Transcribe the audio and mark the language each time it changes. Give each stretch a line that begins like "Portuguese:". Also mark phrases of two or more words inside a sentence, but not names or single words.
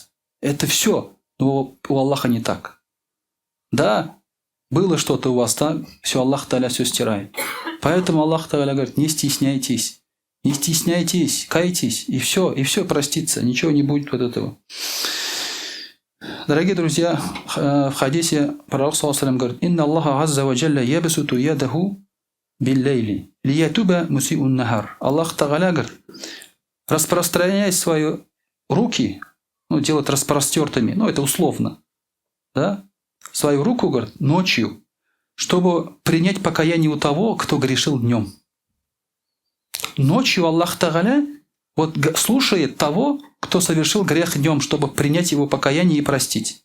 Russian: Это все, но у Аллаха не так. Да, было что-то у вас, да, все, Аллах Тааля все стирает. Поэтому Аллах Тааля говорит, не стесняйтесь, кайтесь, и все простится, ничего не будет от этого. Дорогие друзья, в хадисе пророк
Arabic: صلى الله عليه
Russian: говорит,
Arabic: «إن الله عز وجل يبسط يده بالليل ليتوب مسيء النهار».
Russian: Аллах Тааля говорит, распространяет свои руки, делать распростертыми, это условно, да, свою руку, говорит, ночью, чтобы принять покаяние у того, кто грешил днем. Ночью Аллах Тааля слушает того, кто совершил грех днем, чтобы принять его покаяние и простить.